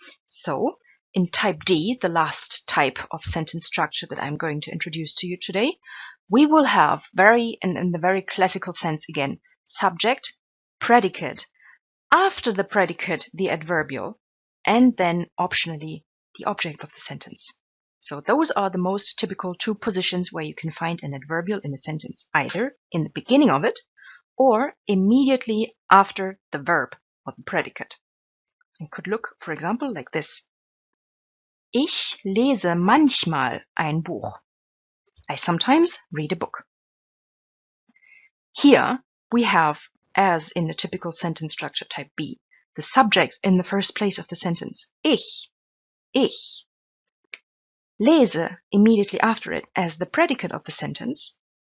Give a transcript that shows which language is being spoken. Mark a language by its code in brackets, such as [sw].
[en] So in type D, the last type of sentence structure that I'm going to introduce to you today, we will have in the very classical sense again, subject, predicate, after the predicate, the adverbial, and then optionally the object of the sentence. So those are the most typical two positions where you can find an adverbial in a sentence, either in the beginning of it or immediately after the verb or the predicate. It could look, for example, like this. [de] Ich lese manchmal ein Buch. [en] I sometimes read a book. Here we have, as in the typical sentence structure type B, the subject in the first place of the sentence, ich. Lese immediately after it as the predicate of the sentence.